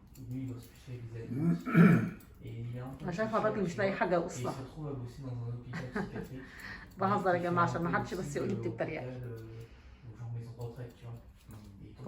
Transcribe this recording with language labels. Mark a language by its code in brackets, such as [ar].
[fr] Lui, il doit se spécialiser animaux. Et il est un peu. [ar] أنا شايفة الراجل مش لاقي حاجة [fr] Et il [ar] قصة. [fr] se retrouve à bosser dans un hôpital psychiatrique. [ar] بهزر يا جماعة عشان ما حدش بس يقول لي بتتريق. [fr] Genre maison de retraite, tu vois.